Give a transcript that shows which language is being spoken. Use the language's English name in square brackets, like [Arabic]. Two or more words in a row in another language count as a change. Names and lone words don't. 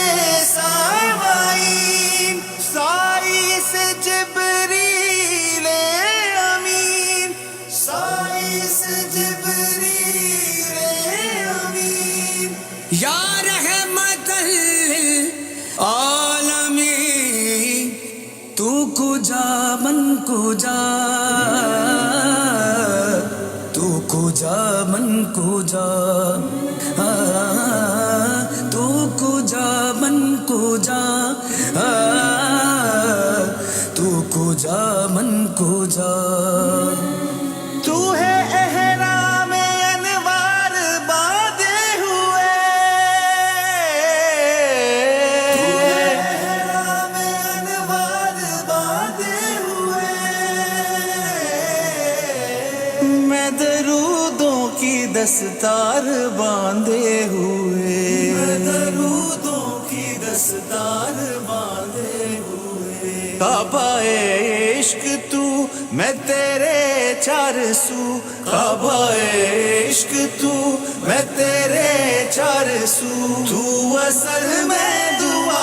[Urdu] سامعین سائی سے جبریل امین سائی سے جبریل امین [Arabic] یا رحمت للعالمین [Persian] تو کجا من کجا تو کجا من کجا تو کجا من کجا تو کجا من کجا [Urdu] تو ہے احرام انوار باندھے ہوئے تو ہے احرام انوار باندھے ہوئے میں درودوں کی دستار باندھے ہوئے میں درودوں کی دستار باندھے ہوئے کعبہ عشق تو میں تیرے چار سو کعبہ عشق تو میں تیرے چار سو تو اصل میں دعا